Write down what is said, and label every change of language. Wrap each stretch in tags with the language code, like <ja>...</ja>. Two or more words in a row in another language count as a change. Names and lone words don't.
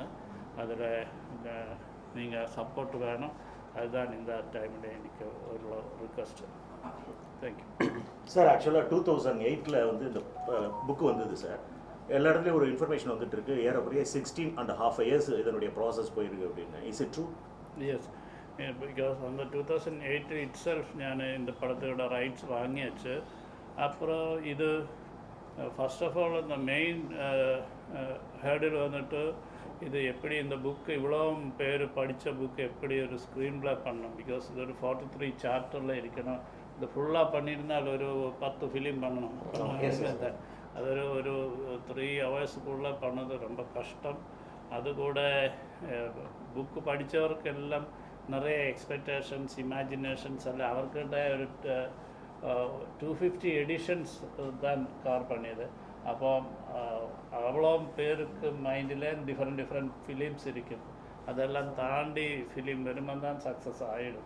<ta>அதில் நீங்கள் சப்போர்ட் வேணும். அதுதான் இந்த டைமில் எனக்கு ஒரு ரிக்வஸ்ட்டு. தேங்க்யூ சார். ஆக்சுவலாக 2008 வந்து இந்த புக்கு வந்தது சார். எல்லா இடத்துலையும் ஒரு இன்ஃபர்மேஷன் வந்துட்டு இருக்கு, ஏறக்குறைய 16.5 years இதனுடைய ப்ராசஸ் போயிருக்கு அப்படின்னு.</ta> <en>is it true? yes, because</en> <ta>அந்த 2008</ta> <en>it self</en> <ta>ഞാൻ இந்த படத்தோட ரைட்ஸ் வாங்கியாச்சு. அப்புறம் இது</ta> <en>first of all</en> <ta>இந்த மெயின் ஹேர்டில் வந்துட்டு இது எப்படி இந்த புக்கு இவ்வளோ பேர் படித்த புக்கு எப்படி ஒரு ஸ்க்ரீன் ப்ளே பண்ணணும். பிகாஸ் இது ஒரு 43 சாப்டரில் இருக்கணும். இது ஃபுல்லாக பண்ணியிருந்தால் ஒரு 10 ஃபிலிம் பண்ணணும். അതൊരു 3 hours பண்ணது ரொம்ப கஷ்டம்.</ta> <ml>അതുകൂടെ ബുക്ക് പഠിച്ചവർക്കെല്ലാം</ml> <ta>நிறைய</ta> <en>expectations imaginations</en> <ta>எல்லாம் அவர்கிட்ட ஒரு 250 எடிஷன்ஸ் தான் கவர் பண்ணியது. அப்போ அவ்வளோ பேருக்கு மைண்டில்</ta> <en>different films</en> <ta>இருக்கும். அதெல்லாம் தாண்டி ஃபிலிம் வரும்போது தான் சக்ஸஸ் ஆகிடும்.</ta>